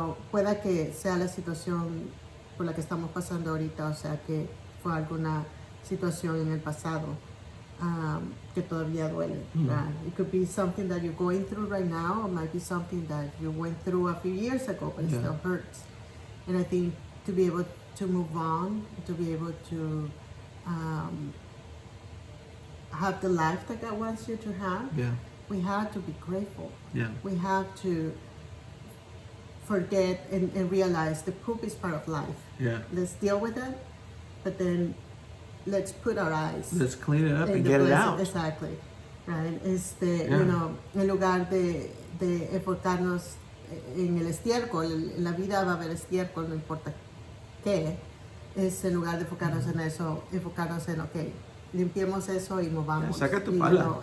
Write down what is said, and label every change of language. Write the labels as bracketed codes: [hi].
[es] Pueda que sea la situación por la que estamos pasando ahorita, o sea que fue alguna situación en el pasado que todavía duele. [en] It could be something that you're going through right now, or might be something that you went through a few years ago, but it still hurts. And I think to be able to move on, to be able to have the life that God wants you to have, we have to be grateful. We have to forget and realize the poop is part of life. Let's deal with it, but then let's put our eyes. Let's clean it up and get it out. Exactly. Right. [es] En lugar de enfocarnos en el estiércol, en la vida va a haber estiércol, no importa qué, es en lugar de enfocarnos en eso, enfocarnos en, ok, limpiemos eso y movamos. Saca tu pala.